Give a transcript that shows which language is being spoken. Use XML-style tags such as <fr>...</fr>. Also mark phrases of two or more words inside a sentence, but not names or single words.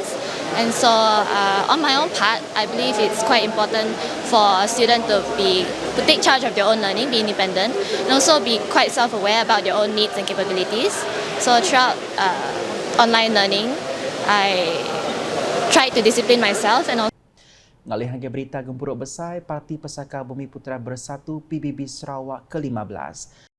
<en>And so on my own part, I believe it's quite important for a student to take charge of their own learning, be independent, and also be quite self-aware about their own needs and capabilities. So throughout online learning, I tried to discipline myself and also</en> <iba>Ngalih hangga berita gempuruk besar, Parti Pesaka Bumi Putera Bersatu PBB Sarawak ke-15.</iba>